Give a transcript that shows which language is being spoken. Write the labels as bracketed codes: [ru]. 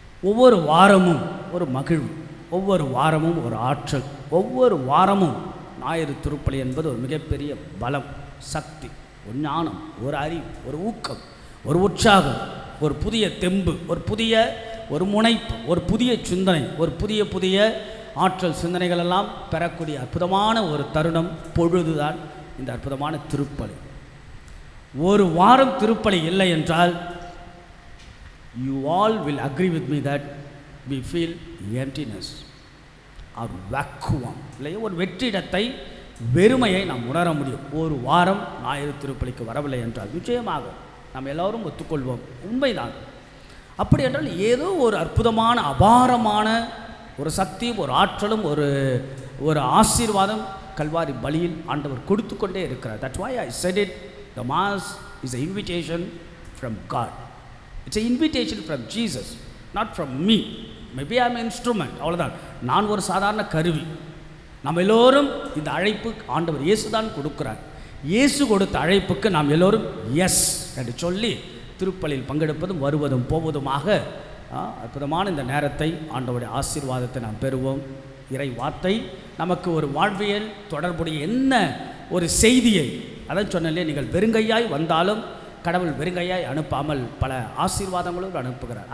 [ta] ஒவ்வொரு வாரமும் ஒரு மகிழ்வு, ஒவ்வொரு வாரமும் ஒரு ஆற்றல், ஒவ்வொரு வாரமும் ஞாயிறு திருப்பலி என்பது ஒரு மிகப்பெரிய பலம், சக்தி, ஒரு ஞானம், ஒரு அறிவு, ஒரு ஊக்கம், ஒரு உற்சாகம், ஒரு புதிய தெம்பு, ஒரு முனைப்பு, ஒரு புதிய சிந்தனை, ஒரு புதிய ஆற்றல் சிந்தனைகள் எல்லாம் பெறக்கூடிய அற்புதமான ஒரு தருணம், பொழுதுதான் இந்த அற்புதமான திருப்பலி. ஒரு வாரம் திருப்பலி இல்லை என்றால் [en] you all will agree with me that we feel emptiness or vacuum. [ta] இல்லையா, ஒரு வெற்றிடத்தை, வெறுமையை நாம் உணர முடியும். ஒரு வாரம் ஞாயிறு திருப்பலிக்கு வரவில்லை என்றால் நிச்சயமாக நாம் எல்லோரும் ஒத்துக்கொள்வோம், உண்மைதான். அப்படி என்றால் ஏதோ ஒரு அற்புதமான அபாரமான ஒரு சக்தியும் ஒரு ஆற்றலும் ஒரு ஆசீர்வாதம் கல்வாரி பலியில் ஆண்டவர் கொடுத்து கொண்டே இருக்கிறார். [en] That's why I said it, the mass is an invitation from God. It's an invitation from Jesus, not from me. Maybe I am an instrument, [ta] அவ்வளோதான். நான் ஒரு சாதாரண கருவி. நம்ம எல்லோரும் இந்த அழைப்பு ஆண்டவர் இயேசு தான் கொடுக்கிறார். இயேசு கொடுத்த அழைப்புக்கு நாம் எல்லோரும் எஸ் என்று சொல்லி திருப்பலியில் பங்கெடுப்பதும் வருவதும் போவதுமாக அற்புதமான இந்த நேரத்தை, ஆண்டவருடைய ஆசீர்வாதத்தை நாம் பெறுவோம். இறை வார்த்தை நமக்கு ஒரு வாழ்வியல் தொடர்புடைய என்ன ஒரு செய்தியை, அதான் சொன்னாலே, நீங்கள் வெறுங்கையாய் வந்தாலும் கடவுள் வெறுங்கையாய் அனுப்பாமல் பல ஆசீர்வாதங்களும் அனுப்புகிறார்.